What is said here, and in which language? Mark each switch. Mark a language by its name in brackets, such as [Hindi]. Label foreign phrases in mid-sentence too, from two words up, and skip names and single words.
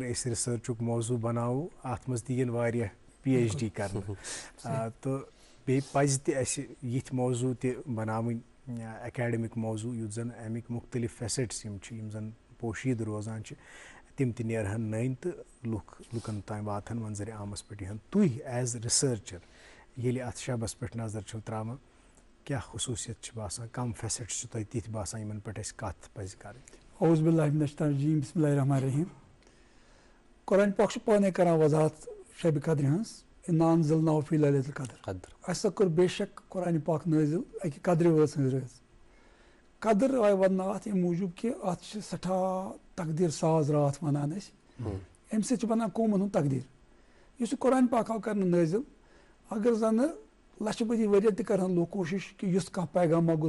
[Kashmiri] أسۍ رِسٲرچُک موضوع بناوو اَتھ منٛز تہِ یِن واریاہ PhD کرنہٕ تہٕ بیٚیہِ پَزِ تہِ اَسہِ یِتھۍ موضوع تہِ بناوٕنۍ اکیڈمِک موضوع یُتھ زن اَمِکۍ مُختٔلِف فیسٹس یِم چھِ یِم زن پوشیٖدٕ روزان چھِ تِم تہِ نیرہن نٔنۍ تہٕ لُکن تام واتہن منظرِ عامس پٮ۪ٹھ یِہن تُہۍ ایز رِسٲرچر ییٚلہِ اتھ شبس پٮ۪ٹھ نظر چھو تراوان کیٛاہ خصوٗصیت چھِ باسان کم فیسٹس چھِ تۄہہِ تِتھۍ باسان یِمن پٮ۪ٹھ اَسہِ کتھ پزِ کرٕنۍ؟ [Arabic] اعوذ باللہ من الشیطان الرجیم بسم اللہ الرحمن الرحیم [Kashmiri] قرآن پاک چھُ پانے کران وضاحت شبِ قدرِ ہٕنٛز [Arabic] اِنا انزلناہُ فی لیلۃ القدر [Kashmiri] اَسہِ ہسا کوٚر بے شک قرآنِ پاک نٲزِل اَکہِ قدرِ وٲژ ہٕنٛز رٲژ قدر آیہِ وننہٕ اَتھ اَمہِ موٗجوٗب کہِ اَتھ چھِ سٮ۪ٹھاہ تقدیٖر ساز راتھ وَنان أسۍ اَمہِ سۭتۍ چھِ بنان قومن ہُنٛد تقدیٖر یُس یہِ قرآنِ پاک آو کرنہٕ نٲزِل اگر زنہٕ لچھِ بٔدی ؤرین تہِ کرہن لُکھ کوٗشش کہِ یُس کانٛہہ پیغاما گوٚژھ